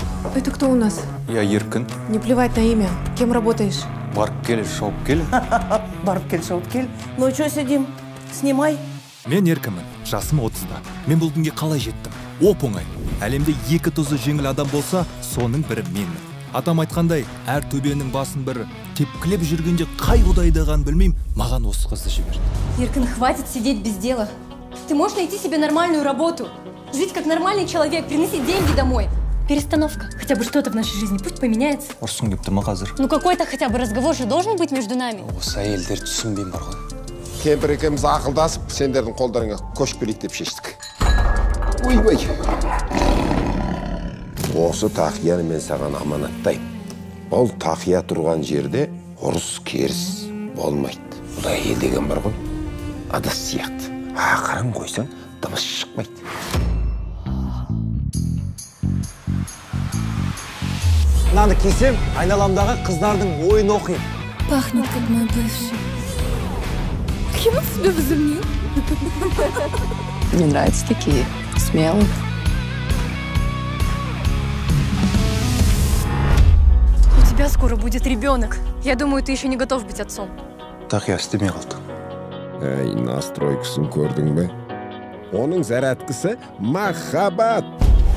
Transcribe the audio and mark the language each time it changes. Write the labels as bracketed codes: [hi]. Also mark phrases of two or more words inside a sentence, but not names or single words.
[ru] Это кто у нас? Я Еркін. Не плевать на имя. Кем работаешь? [kk] Барып кел, шауып кел. Барып кел, шауып кел. [ru] Ну что сидим? Снимай. [kk] Мен Еркінмін, жасым 30-да. Мен бұл күнге қалай жеттім? Оп-оңай. Әлемде екі тұзы жеңіл адам болса, соның бірі менмін. Атам айтқандай, әр төбенің басын бір тепкілеп жүргенде қай құдайдаған білмеймін, маған осы қызды жіберді. [ru] Еркін, хватит сидеть без дела. Ты можешь найти себе нормальную работу, жить как нормальный человек, приносить деньги домой. Перестановка. Хотя бы что-то в нашей жизни, пусть поменяется. [kk] Ұрсын кепті ма қазір? [ru] Ну какой-то хотя бы разговор же должен быть между нами. [kk] Осы әйелдер түсінбейм бар ғой. Кемпір екеуміз ақылдасып, сендердің қолдарыңа көшіп келейік деп шештік. Ойбай. Осы тақияны мен саған аманаттайым. Ол тақия тұрған жерде ұрыс керіс болмайды. Бұда әйел деген бар ғой, адас сияқты. Ақырын қойсаң, дыбыс шықпайды. Мынаны кисем, айналамдағы қыздардың ойын оқиын. [ru] Пахнет как мой бывший. Кем он себя возомнил? Мне нравятся такие смелые. У тебя скоро будет ребенок. Я думаю, ты еще не готов быть отцом. [kk] Тақия істемей қалды. Настройкасын көрдің бе? Оның зарядкасы махаббат.